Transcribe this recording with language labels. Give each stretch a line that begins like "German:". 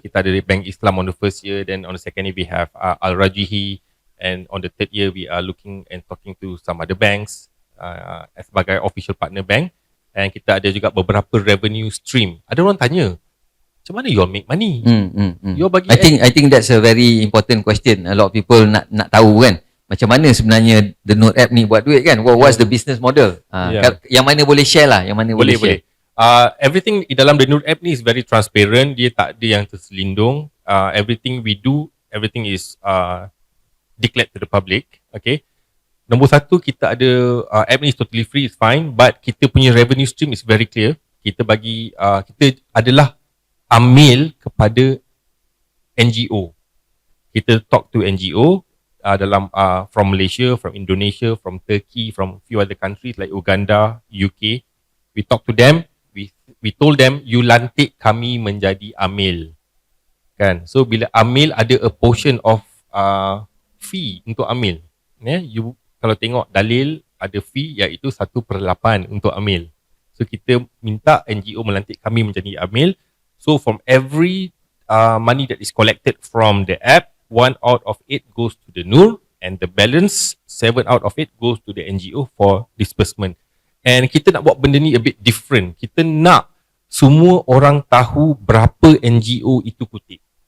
Malay: Kita ada
English: Bank Islam on the first year, then on the second year we have Al-Rajihi, and on the third year we are looking and talking to some other banks
Malay: sebagai
English: official partner bank.
Malay: And kita ada juga beberapa revenue stream. Ada orang tanya, macam mana
English: you all make money?
Malay: You all bagi
English: I think that's a very important question. A lot of people
Malay: nak tahu kan, macam mana sebenarnya TheNoor app ni buat duit kan?
English: What's the business model?
Malay: Yang mana boleh share lah, yang mana boleh share.
English: Everything
Malay: di dalam
English: TheNoor app ni is very transparent.
Malay: Dia tak ada yang terselindung.
English: Everything we do, everything is declared to the public. Okay.
Malay: Nombor satu, kita ada
English: app ni is totally free, is fine. But
Malay: kita punya
English: revenue stream is very clear.
Malay: Kita bagi, kita adalah amil kepada NGO.
English: Kita talk to NGO dalam from Malaysia, from Indonesia, from Turkey, from few other countries like Uganda, UK. We talk to them. We told them, you
Malay: lantik kami menjadi amil, kan? So bila amil ada
English: a portion of fee
Malay: untuk amil. You kalau tengok dalil ada fee iaitu 1/8 untuk amil. So kita minta NGO melantik kami menjadi amil.
English: So from every money that is collected from the app, 1 out of 8 goes to TheNoor, and the balance 7 out of 8 goes to the NGO for disbursement.
Malay: And kita nak buat benda ni
English: a bit different.
Malay: Kita nak semua orang tahu berapa NGO itu kutip.